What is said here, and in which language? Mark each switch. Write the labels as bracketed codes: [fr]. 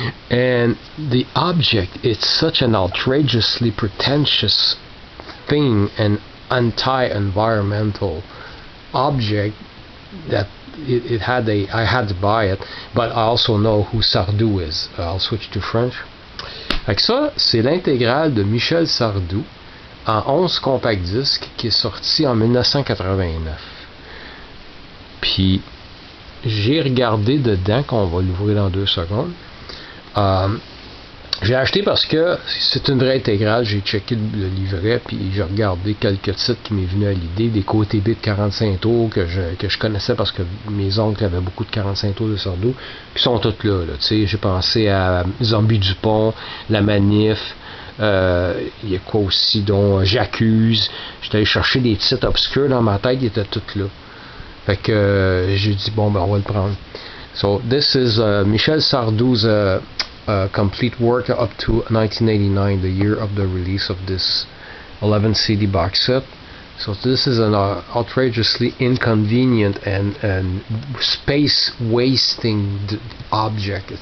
[en] And the object, it's such an outrageously pretentious thing and anti-environmental object that it had I had to buy it, but I also know who Sardou is. I'll switch to French. [fr] Fait que ça, c'est l'intégrale de Michel Sardou en 11 compact disques qui est sorti en 1989. Puis j'ai regardé dedans, qu'on va l'ouvrir dans 2 secondes. J'ai acheté parce que c'est une vraie intégrale. J'ai checké le livret, puis j'ai regardé quelques titres qui m'est venu à l'idée, des côtés B de 45 tours que je connaissais parce que mes oncles avaient beaucoup de 45 tours de Sardou, qui sont toutes là. Tu sais, j'ai pensé à Zombie Dupont, La Manif, il y a quoi aussi, dont J'accuse. J'étais allé chercher des titres obscurs dans ma tête, ils étaient toutes là. Fait que j'ai dit, bon, ben on va le prendre. [en] So, this is Michel Sardou's complete work up to 1989, the year of the release of this 11 CD box set. So this is an outrageously inconvenient and space wasting object.